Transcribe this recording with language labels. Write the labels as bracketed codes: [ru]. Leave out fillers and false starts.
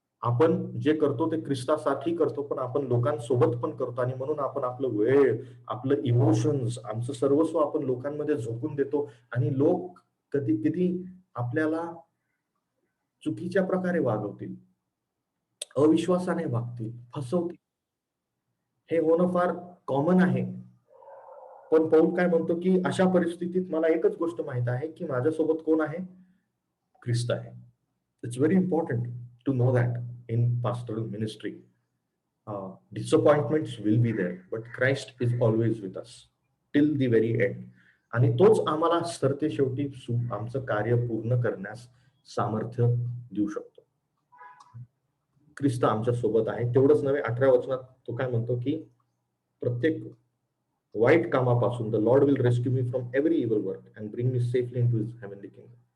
[mr] आपण जे करतो ते ख्रिस्तासाठी करतो, पण आपण लोकांसोबत पण करतो आणि म्हणून आपण आपलं वेळ, आपलं इमोशन्स, आमचं सर्वस्व आपण लोकांमध्ये झोकून देतो आणि लोक कधी कधी आपल्याला चुकीच्या प्रकारे वागवतील, अविश्वासाने वागतील, फसवतील. हे होणं फार कॉमन आहे. पण पौल काय म्हणतो की अशा परिस्थितीत मला एकच गोष्ट माहित आहे की माझ्यासोबत कोण आहे? ख्रिस्त आहे. [en] It's very important to know that in pastoral ministry. Disappointments will be there, but Christ is always with us till the very end. [mr] आणि तोच आम्हाला सरते शेवटी आमचं कार्य पूर्ण करण्यास सामर्थ्य देऊ शकतो. ख्रिस्त आमच्या सोबत आहे. तेवढंच नव्हे, 18व्या वचनात तो काय म्हणतो की प्रत्येक वाईट कामापासून [en] The Lord will rescue me from every evil work and bring me safely into his heavenly kingdom.